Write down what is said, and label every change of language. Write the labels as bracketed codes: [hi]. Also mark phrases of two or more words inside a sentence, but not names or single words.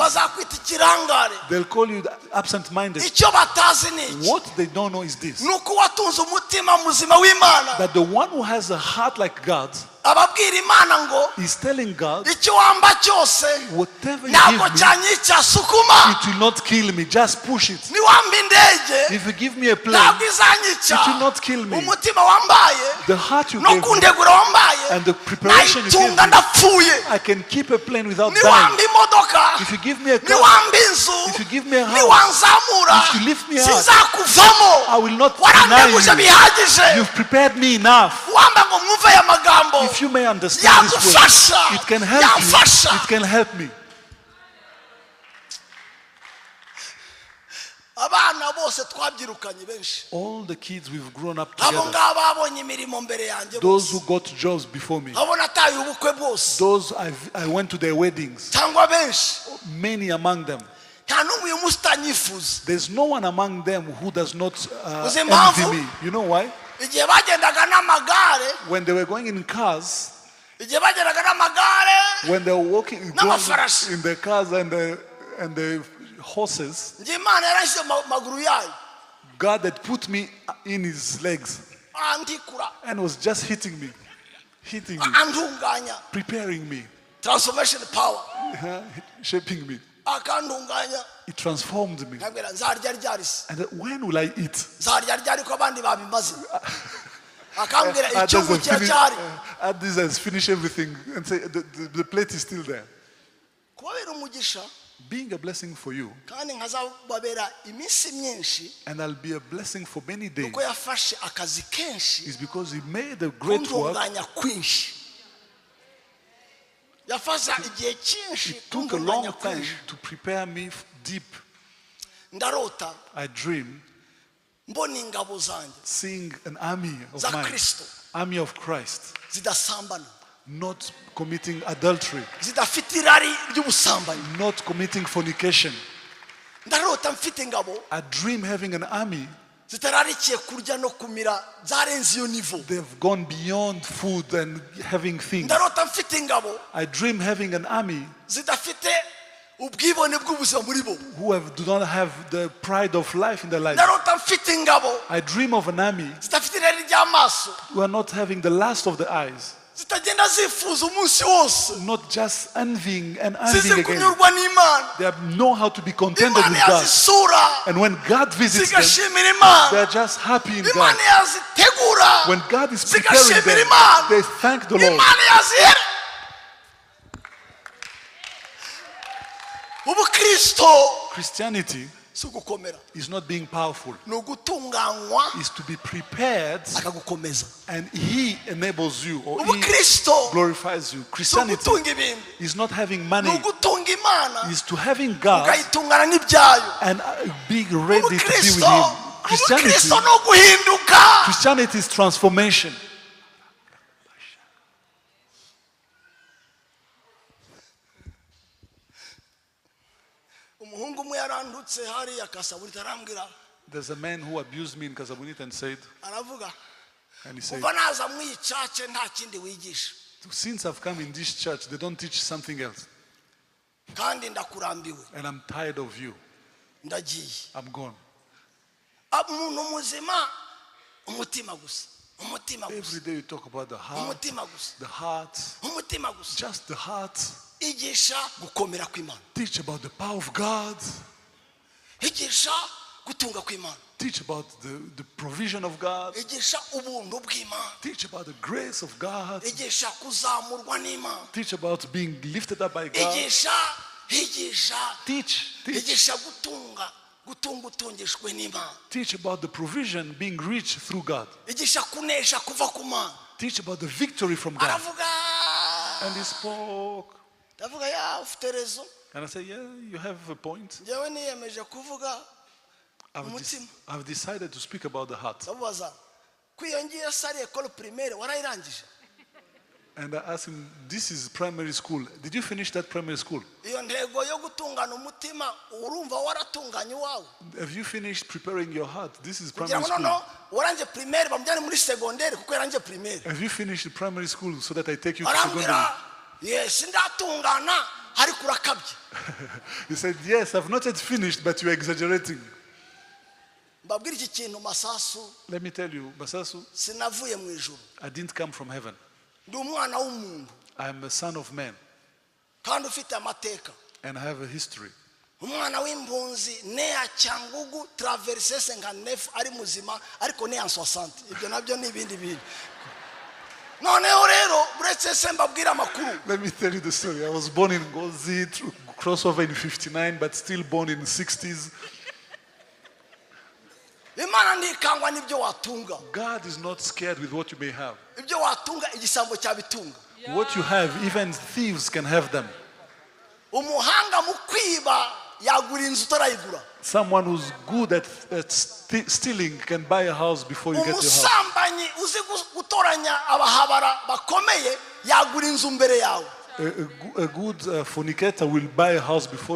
[rw] bazakwita ikirangare. [en] They'll call you absent-minded. [rw] Icyo batazi ni iki? [en] What they don't know is this: [rw] ni uko watunze umutima muzima w'Imana, [en] that the one who has a heart like God's [rw] ababwira Imana ngo [en] is telling God, [rw] icyo wamba cyose [en] whatever you [rw] ntabwo [en] give me, [rw] cyanyica, sukuma. [en] it will not kill me. Just push it. [rw] Niwamba indege [en] If you give me a plane, [rw] ntabwo izanyica. [en] it will not kill me. [rw] Umutima wambaye [en] The heart you [rw] no [en] gave me [rw] kundegura wambaye [en] and the preparation you gave [rw] nayitunga [en] me, [rw] ndapfuye. [en] I can keep a plane without [rw] Niwamba [en] dying. [rw] imodoka, [en] If you give me a car, [rw] niwamba inzu, [en] if you give me a house, [rw] niwanzamura, [en] if you lift me up, [rw] sinzakuvamo. [en] I will not deny [rw] Warandeguje [en] you. [rw] bihagije. [en] You've prepared me enough. [rw] Wamba ngo mwumve aya magambo, [en] If you may understand this word, [rw] yagufasha, [en] it can help you. [rw] yamfasha. [en] It can help me. [rw] Abana bose twabyirukanye benshi, [en] All the kids we've grown up [rw] abo [en] together, [rw] ngabo babonye imirimo mbere yanjye [en] those [rw] bose, [en] who got jobs before me, [rw] abo nataye ubukwe bwose, [en] those I went to their weddings, [rw] cyangwa benshi, [en] many among them. [rw] nta n'umwe uyu munsi utanyifuza. [en] There's no one among them who does not [rw] Uzi impamvu? [en] envy me. You know why? [rw] Igihe bagendaga n'amagare, When they were going in cars, igihe bagendaga n'amagare, when they were walking going N'amafarasi. [en] in the cars and the horses, [rw] njye Imana yarashyize maguru yayo [en] God had put me in his legs [rw] andikura, [en] and was just hitting me, [rw] andunganya, [en] preparing me, transformation power, shaping me. [rw] akandunganya. [en] It transformed me. [rw] nkabwira nzarya ryari se, And when will I eat? nzarya ryari ko abandi babimaze. Akambwira [en] Others [rw] icyungu [en] have finished- [rw] kiracyari. [en] others has finished everything and say the plate is still there. [rw] Kubabera umugisha [en] Being a blessing for you, [rw] kandi nkazababera iminsi myinshi, [en] and I'll be a blessing for many days, [rw] kuko yafashe akazi kenshi [en] is because he made a great work. [rw] kundunganya kwinshi. Yafashe igihe cyinshi [en] It took a long [rw] kundunganya [en] time [rw] kwinshi. [en] to prepare me deep. [rw] Ndarota [en] I dream [rw] mbona ingabo zanjye [en] seeing an army of [rw] za [en] mine, [rw] Kristo [en] army of Christ, [rw] zidasambana, [en] not committing adultery, [rw] zidafite irari ry'ubusambanyi. [en] not committing fornication. [rw] Ndarota mfite ingabo [en] I dream having an army. [rw] zitararikiye kurya no kumira, zarenze iyo nivo. [en] They've gone beyond food and having things. [rw] Ndarota mfite ingabo [en] I dream having an army [rw] zidafite ubwibone bw'ubuzima muri bo. [en] who do not have the pride of life in their life. [rw] Ndarota mfite ingabo [en] I dream of an army [rw] zidafite irari ry'amaso, [en] who are not having the lust of the eyes, [rw] zitagenda zifuza umunsi wose, [en] not just envying and [rw] zizi [en] envying again. [rw] kunyurwa n'Imana. [en] They know how to be contented [rw] Imana [en] with God. [rw] yazisura [en] And when God visits them, [rw] zigashimira Imana. [en] they are just happy in God. [rw] Imana yazitegura [en] When God is preparing [rw] zigashimira [en] them, [rw] Imana. [en] they thank the Lord. [rw] Imana yazihera. Ubukristo [en] Christianity [rw] si ugukomera, [en] is not being powerful. [rw] ni ugutunganywa [en] It's to be prepared, [rw] akagukomeza. [en] and He enables you, or He [rw] Ubukristo [en] glorifies you. [rw] si [en] Christianity [rw] ugutunga ibintu, [en] is not having [rw] ni [en] money, [rw] ugutunga Imana [en] is to having God [rw] ukayitungana n'ibyayo. [en] and being ready to be with [rw] Ubukristo [en] Him. Christianity, [rw] Ubukristo ni uguhinduka. [en] Christianity is transformation. [rw] Umuhungu umwe yarandutse hariya Kasabunita arambwira, [en] There's a man who abused me in Casablanca and said, [rw] aravuga [en] and he said, [rw] kuva naza mu icace nta kindi wigisha [en] since I've come in this church, they don't teach something else. [rw] kandi ndakurambiwe, [en] And I'm tired of you. [rw] ndagiye. [en] I'm gone. [rw] Umuntu muzima umutima gusa, umutima [en] Every [rw] gusa, [en] day you talk about the heart, [rw] umutima gusa, [en] the heart, [rw] umutima gusa. [en] just the heart. [rw] Igisha gukomera kw'Imana, [en] Teach about the power of God. [rw] igisha gutunga kw'Imana, [en] Teach about the provision of God. [rw] igisha ubuntu bw'Imana, [en] Teach about the grace of God. [rw] igisha kuzamurwa n'Imana, [en] Teach about being lifted up by God. [rw] igisha [en] Teach. [rw] igisha gutunga utungishwe n'Imana, [en] Teach about the provision being reached through God. [rw] igisha kunesha kuva ku Mana. [en] Teach about the victory from God. [rw] Aravuga, [en] And he spoke. [rw] ndavuga ya ufite rezo, [en] And I said, yeah, you have a point. [rw] njyewe niyemeje kuvuga umutima. [en] I've decided to speak about the heart. [rw] ndamubaza ko iyo ngiye sari [fr] ekole primaire [rw] warayirangije? [en] And I asked him, this is primary school. Did you finish that primary school? [rw] iyo ntego yo gutungana umutima urumva waratunganye wawe [en] Have you finished preparing your heart? This is [rw] kugira [en] primary [rw] ngo [en] school. [rw] no waranje primaire bamujyane muri secondaire kuko yaranje primaire [en] Have you finished the primary school so that I take you to secondary? [rw] arambwira yes ndatungana ariko urakabye. [en] He said, yes, I've not yet finished, but you are exaggerating. [rw] mbabwira iki kintu Masasu, [en] Let me tell you, Masasu, [rw] sinavuye mu ijuru, [en] I didn't come from heaven. [rw] ndi umwana w'umuntu [en] I am a son of man, [rw] kandi ufite amateka, [en] and I have a history. [rw] umwana w'impunzi ne ya Cyangugu traverse 59 ari muzima ariko ne ya 60. ibyo nabyo ni ibindi bintu. noneho rero buretse se mbabwira amakuru, [en] Let me tell you the story. I was born in Gozi, crossover in 59, but still born in the 60s. [rw] imana ntikangwa n'ibyo watunga. [en] God is not scared with what you may have. [rw] ibyo watunga igisambo cyabitunga. [en] What you have, even thieves can have them. [rw] umuhanga mu kwiba yagura inzu utarayigura. [en] Someone who's good at stealing can buy a house before you get your house. [rw] umusambanyi uzi gutoranya abahabara bakomeye yagura inzu mbere yawe. [en] A good fornicator will buy a house before you.